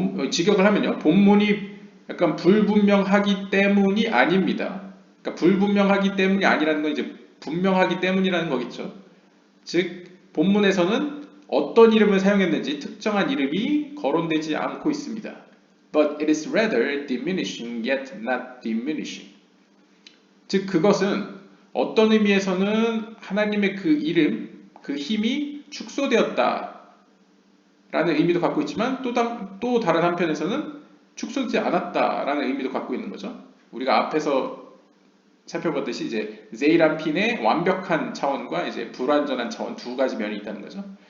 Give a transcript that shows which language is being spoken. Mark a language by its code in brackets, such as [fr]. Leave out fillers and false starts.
[ko] 직역을 하면요, 본문이 약간 불분명하기 때문이 아닙니다. 그러니까 불분명하기 때문이 아니라는 건 이제 분명하기 때문이라는 거겠죠. 즉 본문에서는 어떤 이름을 사용했는지 특정한 이름이 거론되지 않고 있습니다. [en] But it is rather diminishing yet not diminishing. [ko] 즉 그것은 어떤 의미에서는 하나님의 그 이름, 그 힘이 축소되었다 라는 의미도 갖고 있지만 또 다른 한편에서는 축소되지 않았다라는 의미도 갖고 있는 거죠. 우리가 앞에서 살펴봤듯이 이제 제이라핀의 완벽한 차원과 이제 불완전한 차원 두 가지 면이 있다는 거죠.